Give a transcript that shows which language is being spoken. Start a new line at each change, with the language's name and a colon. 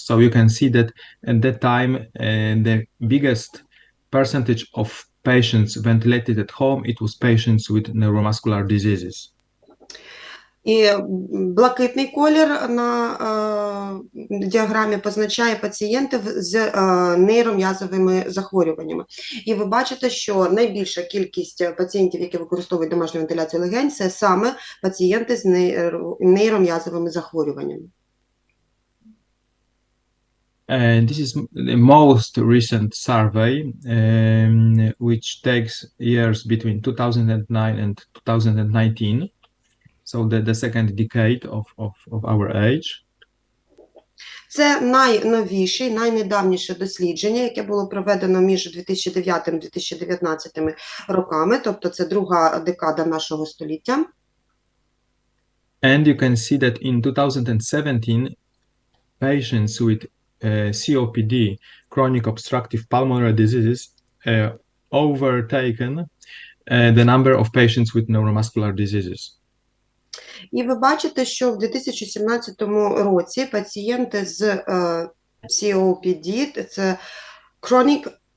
English: So you can see that at that time the biggest percentage of patients ventilated at home, it was patients with neuromuscular diseases.
Ukrainian: І блакитний колір на діаграмі позначає пацієнтів з нейром'язовими захворюваннями. І ви бачите, що найбільша кількість пацієнтів, які використовують домашню вентиляцію легень, це саме пацієнти з нейром'язовими захворюваннями.
English: This is the most recent survey, which takes years between 2009 and 2019, so the second decade of our age.
Ukrainian: Це найновіше, найнедавніше дослідження, яке було проведено між 2009 і 2019 роками, тобто це друга декада нашого століття.
English: And you can see that in 2017, patients with COPD, chronic obstructive pulmonary diseases, overtaken the number of patients with neuromuscular diseases.
Ukrainian: І ви бачите, що в 2017 році пацієнти з COPD, це Chronic